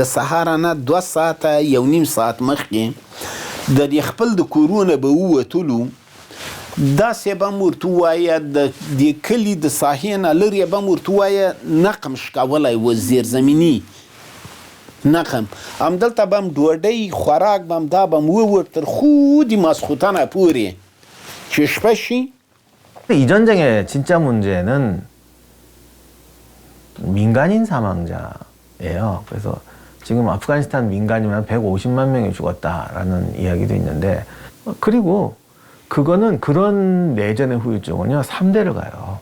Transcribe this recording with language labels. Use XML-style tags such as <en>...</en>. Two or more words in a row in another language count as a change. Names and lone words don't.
<ps>سهاره نه 2 ساعته یو نیم ساعت مخکې د دې خپل د کورونه به ووتلو داسې به م ورته ووایه د دې کلي د ساحې نه لرې به م ورته ووایه نقم شکولی و زیرزمیني نقم همدلته به م ډوډۍ خوراک به م دا به م ووړ تر خودي ماسخوتنه پورې چې شپه شي.</ps> <ko>이 전쟁의 진짜 문제는 민간인 사망자예요. 그래서 지금 아프가니스탄 민간인만 150만 명이 죽었다라는 이야기도 있는데 그리고 그거는 그런 내전의 후유증은요 3대를 가요.</ko>